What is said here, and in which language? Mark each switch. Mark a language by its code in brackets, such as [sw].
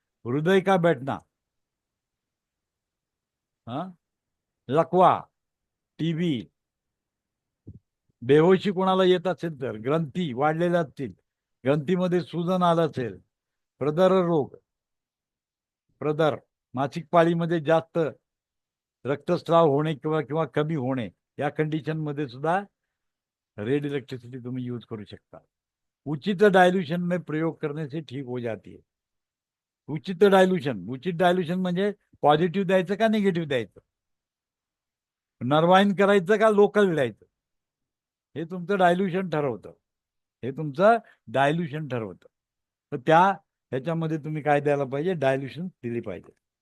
[hi] हृदय का बैठना, [mr] लकवा, टीबी, बेहोशी कोणाला येत असेल तर, ग्रंथी वाढलेल्या असतील, ग्रंथीमध्ये सूजन आलं असेल, रोग, प्रदर, मासिक पाळीमध्ये जास्त रक्तस्राव होणे किंवा किंवा कमी होणे या कंडिशन मध्ये सुद्धा रेड इलेक्ट्रिसिटी तुम्ही यूज करू शकता। [hi] उचित डायल्यूशन में प्रयोग करने से ठीक हो जाती है। [mr] उचित डायल्यूशन म्हणजे पॉझिटिव्ह द्यायचं का निगेटिव्ह द्यायचं, नर्वाईन करायचं का लोकल द्यायचं, हे तुमचं डायल्यूशन ठरवतं, हे तुमचं डायल्यूशन ठरवतं। तर ह्याच्यामध्ये तुम्ही काय द्यायला पाहिजे, डायल्यूशन दिली पाहिजे।